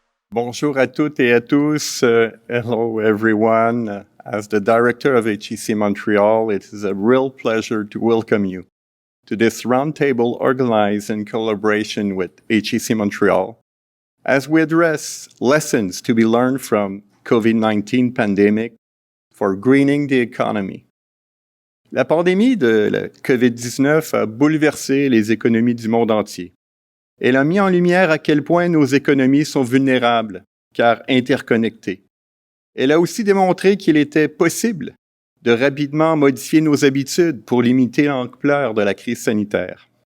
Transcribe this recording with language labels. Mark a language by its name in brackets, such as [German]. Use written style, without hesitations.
[French] Bonjour à toutes et à tous. [English] Hello, everyone. As the director of HEC Montreal, it is a real pleasure to welcome you to this roundtable organized in collaboration with HEC Montreal as we address lessons to be learned from COVID-19 pandemic for greening the economy. [French] La pandémie de la COVID-19 a bouleversé les économies du monde entier. Elle a mis en lumière à quel point nos économies sont vulnérables, car interconnectées. Elle a aussi démontré qu'il était possible de rapidement modifier nos habitudes pour limiter l'ampleur de la crise sanitaire.